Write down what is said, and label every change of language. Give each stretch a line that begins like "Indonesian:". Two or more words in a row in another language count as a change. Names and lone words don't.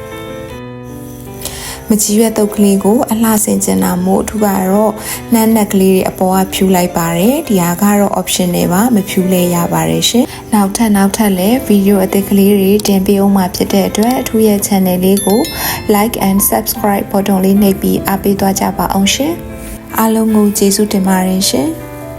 Burmese: မကြီးရွက်တုပ်ကလေးကိုအလှဆင်ကျင်တာမို့အထူးကတော့နှမ်းနက်ကလေးတွေအပေါ်ကဖြူလိုက်ပါတယ်ဒီဟာကတော့ option နဲ့ပါမဖြူလဲရပါတယ်ရှင်နောက်ထပ်လည်းဗီဒီယိုအသစ်ကလေးတွေတင်ပေးအောင်မှာဖြစ်တဲ့အတွက်အထူးရဲ့ channel လေးကို
English: like and subscribe button
Burmese: လေးနှိပ်ပြီးအားပေးသွားကြပါအောင်ရှင်အားလုံးကိုကျေးဇူးတင်ပါတယ်ရှင်